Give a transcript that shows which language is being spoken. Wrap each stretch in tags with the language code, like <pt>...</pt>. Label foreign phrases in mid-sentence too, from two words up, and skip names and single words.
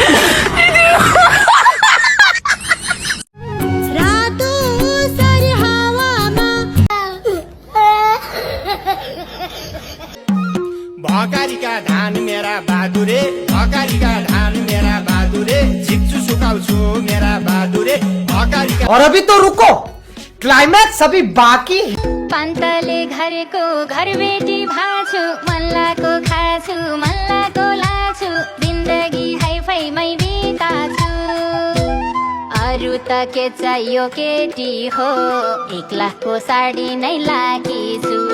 <ne>रातो सर हावामा भकारीका धान मेरा बहादुरे, भकारीका धान मेरा बहादुरे, झिक्छु सुकाउँछु मेरा बहादुरे, भकारीका।</ne> <hi>और अभी तो रुको, क्लाइमैक्स अभी बाकी।</hi> <ne>पन्तले घरको घरबेटी भाछु, मल्लाको खाछु मल्लाको लाछु, जिन्दगी हाइफाइमै बिताछु। अरू त के चाहियो केटी हो, 1 लाखको साडी नै लागी छु।</ne>